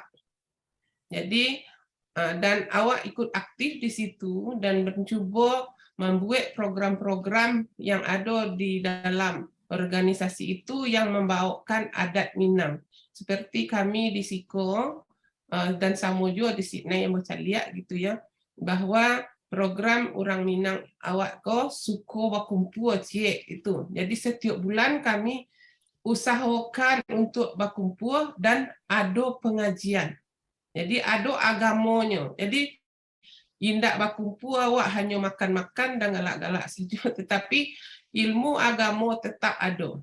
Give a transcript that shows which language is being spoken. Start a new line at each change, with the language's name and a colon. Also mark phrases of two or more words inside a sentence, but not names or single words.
Indonesian: Jadi dan awak ikut aktif di situ dan mencoba membuat program-program yang ada di dalam organisasi itu yang membawakan adat Minang. Seperti kami di Siko dan sama juga di Sydney yang bercaliak gitu ya, bahwa program orang Minang
Minangkabau: awak ko suko berkumpul
Indonesian: cik itu. Jadi setiap bulan kami usahakan untuk berkumpul dan ada pengajian. Jadi ada agamanya. Jadi indak berkumpul awak hanya makan-makan dan galak-galak saja, tetapi ilmu agama tetap ada.